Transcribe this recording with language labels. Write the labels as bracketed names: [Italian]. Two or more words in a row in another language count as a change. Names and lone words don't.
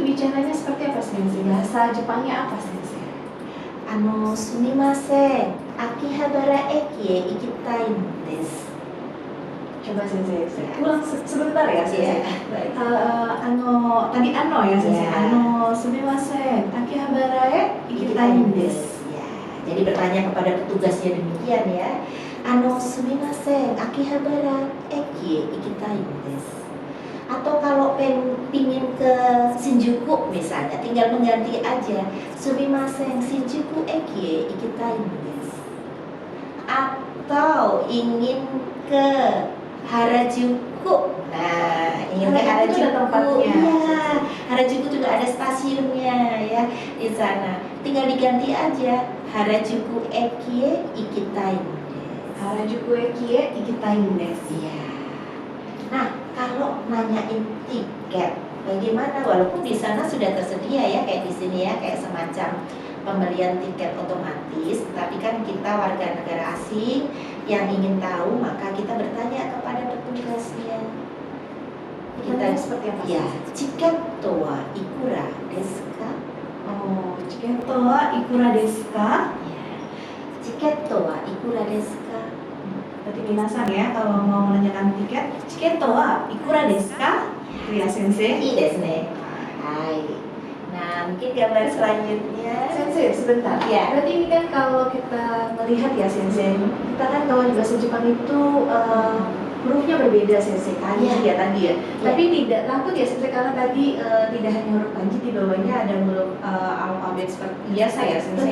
[Indonesian] itu bicaranya seperti apa Sensei? Bahasa Jepangnya apa Sensei? [Japanese] すみません、秋葉原駅へ行きたいんです. [Indonesian] Coba Sensei, ulang sebentar ya Sensei. Iya, baik. Tadi ya Sensei. Ya. [Japanese] すみません、秋葉原行きたいんです. [Indonesian] Ya, jadi bertanya kepada petugasnya demikian ya. [Japanese] すみません、秋葉原駅へ行きたいんです. [Indonesian] Atau kalau pingin ke Shinjuku misalnya, tinggal mengganti aja. [Japanese] すみません、新宿駅へ行きたいんです. [Indonesian] Atau ingin ke Harajuku. Nah, ingin ke Harajuku ada Harajuku. tempatnya. Iya, Harajuku juga ada stasiunnya ya di sana. Tinggal diganti aja [Japanese] 原宿駅へ行きたいんです. 原宿駅へ行きたいんです. [Indonesian] Iya. Nah, kalau nanyain tiket, bagaimana? Walaupun di sana sudah tersedia ya, kayak di sini ya, kayak semacam pembelian tiket otomatis, tapi kan kita warga negara asing yang ingin tahu, maka kita bertanya kepada petugasnya. Kita seperti apa? [Japanese] Ya, チケットはいくらですか? Oh, チケットはいくらですか? Ya, チケットはいくらですか? [Indonesian] Berarti minasan ya, kalau mau menanyakan tiket, [Japanese] チケットはいくらですか? [Indonesian] Ya Sensei. [Japanese] いいですね。はい. [Indonesian] Nah, mungkin gambar selanjutnya. Sensei, sebentar. Ya. Berarti ini kan kalau kita melihat ya Sensei, kita kan kalau di bahasa Jepang itu hurufnya berbeda Sensei, kanji Ya. ya tadi ya. Tapi tidak takut ya Sensei, karena tadi tidak hanya huruf kanji, di bawahnya ada huruf alfabet seperti biasa ya Sensei.